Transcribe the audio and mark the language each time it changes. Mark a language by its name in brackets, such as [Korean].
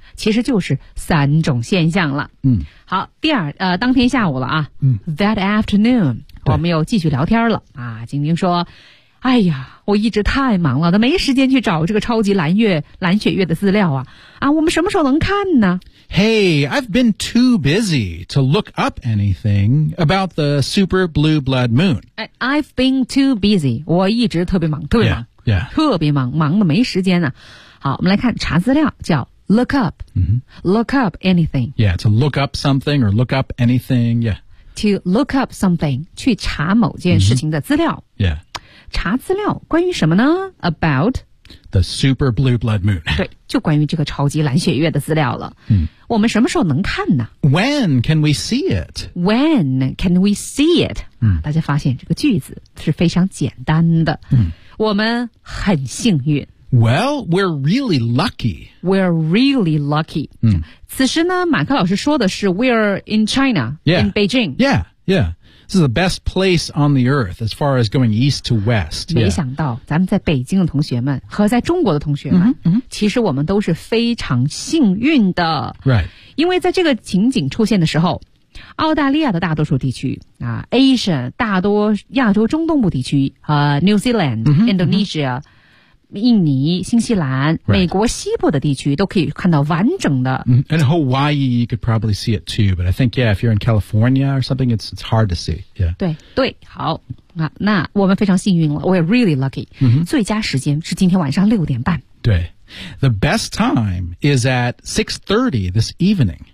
[Chinese] 其实就是三种现象了、好第二当天下午了啊、 that afternoon 我们又继续聊天了啊！晶晶说：“哎呀，我一直太忙了，都没时间去找这个超级蓝月、蓝血月的资料啊！啊，我们什么时候能看呢 [English] ？”Hey, I've been too busy to look up anything about the super blue blood moon. [Chinese] I've been too busy. 我一直特别忙，特别忙， [English] yeah. [Chinese] 特别忙，忙的没时间呢、好，我们来看查资料，叫 look up,、 look up anything. [English] Yeah, to look up something or look up anything. Yeah. [Chinese] To look up something, 去查某件事情的资料。查资料关于什么呢 ?About [English] the super blue blood moon. [Chinese] 对就关于这个超级蓝血月的资料了。我们什么时候能看呢 [English] ?When can we see it? [Chinese] When can we see it?、大家发现这个句子是非常简单的。我们很幸运。 [English] Well, we're really lucky. [Chinese] We're really lucky.、此时呢马克老师说的是 We're in China, in Beijing. [English] Yeah, yeah. This is the best place on the earth as far as going east to west. [Chinese] 没想到、咱们在北京的同学们和在中国的同学们、其实我们都是非常幸运的。 [English] Right. [Chinese] 因为在这个情景出现的时候澳大利亚的大多数地区啊 Asia, 大多亚洲中东部地区和、New Zealand, Indonesia,、印尼新西兰、 [English] right. [Chinese] 美国西部的地区都可以看到完整的。 [English] And Hawaii, you could probably see it too, but I think, yeah, if you're in California or something, it's hard to see.、 [Chinese] 对对好、那我们非常幸运了 , we're really lucky.、最佳时间是今天晚上六点半。 [English] 对。The best time is at 6:30 this evening.